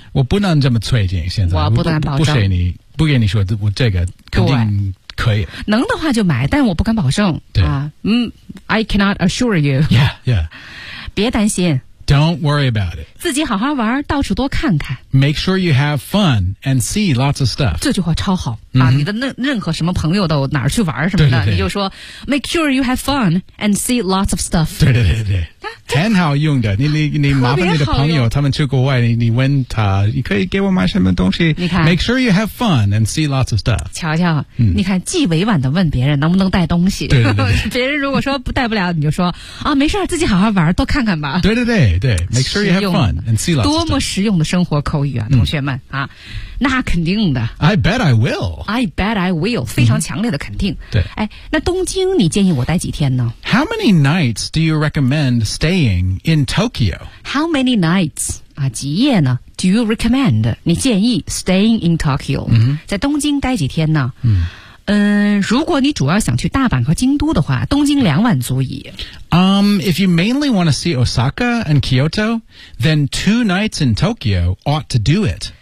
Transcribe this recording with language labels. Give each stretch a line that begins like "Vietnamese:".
Chinese: 我不能这么催进现在我不敢保证不给你说我这个肯定可以能的话就买但我不敢保证对、
English: I cannot assure you Yeah, yeah
Chinese: 别担心
English: Don't worry about it
Chinese: 自己好好玩到处多看看
English: Make sure you have fun and see lots of stuff
Chinese: 这句话超好、 mm-hmm. 啊、你的任何什么朋友都哪儿去玩什么的对对对你就说
English: Make sure you have fun and see lots of stuff
Chinese: 对对对对很好用的你麻烦你的朋友他们去国外你问他你可以给我买什么东西你看
English: Make sure you have fun and see lots of stuff
Chinese: 瞧瞧、嗯、你看既委婉的问别人能不能带东西对对对别人如果说不带不了你就说啊，没事自己好好玩多看看吧对对对对
English: Make sure you have fun and see lots of stuff
Chinese: 多么实用的生活口语啊同学们、嗯、啊那肯定的
English: I bet I will
Chinese: 非常强烈的肯定、嗯、对哎，那东京你建议我待几天呢
English: How many nights do you recommend staying in Tokyo? How many nights、啊、
Chinese: 几夜呢
English: Do you recommend
Chinese: 你建议
English: staying in Tokyo、嗯、
Chinese: 在东京待几天呢嗯, 嗯，如果你主要想去大阪和京都的话东京两晚足矣、
English: If you mainly want to see Osaka and Kyoto then two nights in Tokyo ought to do it